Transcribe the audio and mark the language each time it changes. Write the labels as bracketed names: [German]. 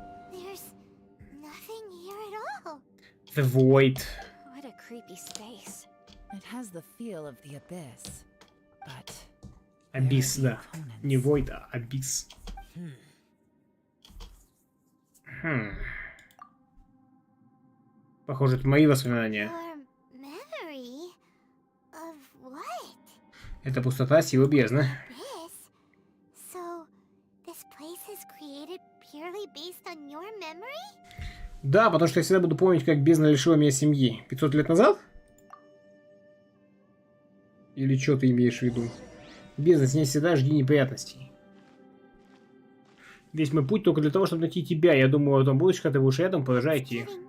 [English] There's nothing here at all. The Void. What a creepy space. It has the feel of the abyss, but... [Russian] Абисс, да. Не Void, а Абисс. Похоже, это мои воспоминания. [English] Your memory of what? [Russian] Это пустота, сила бездны. [English] This? So, this place is created purely based on your memory? [Russian] Да, потому что я всегда буду помнить, как бездна лишила меня семьи. 500 лет назад? Или что ты имеешь в виду? Бездна, с ней всегда жди неприятностей. Весь мой путь только для того, чтобы найти тебя. Я думаю, о том будущем, когда ты будешь рядом, продолжай идти.